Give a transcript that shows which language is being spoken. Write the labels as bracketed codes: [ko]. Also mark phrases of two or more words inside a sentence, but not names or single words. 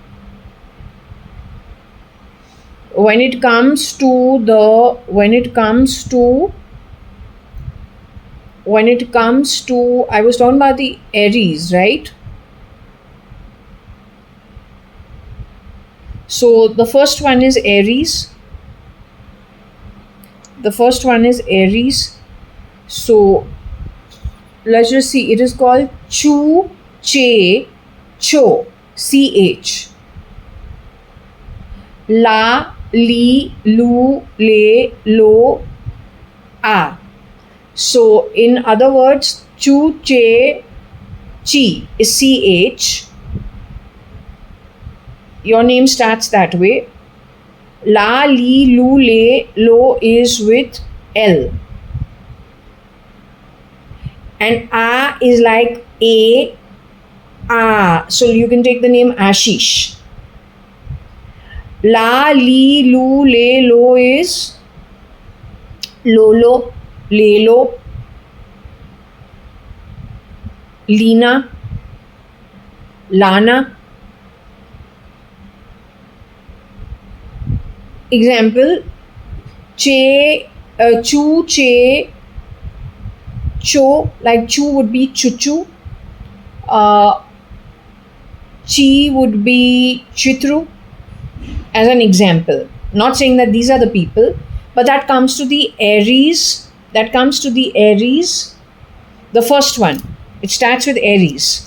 [en] When it comes to I was talking about the Aries, right? So the first one is Aries. So let's just see. It is called Chu, Che, Cho, CH. La, Li, Lu, Le, Lo, A. So in other words, Chu, Che, Chi is CH. Your name starts that way. La, Li, Lu, Le, Lo is with L. And A is like A, A. So you can take the name Ashish. La, Li, Lu, Le, Lo is Lolo, Lelo, Lina, Lana. Example, Che, Chu, Che, Cho, like Chu would be Chuchu, Chi would be Chitru, as an example. Not saying that these are the people, but that comes to the Aries. The first one. It starts with Aries.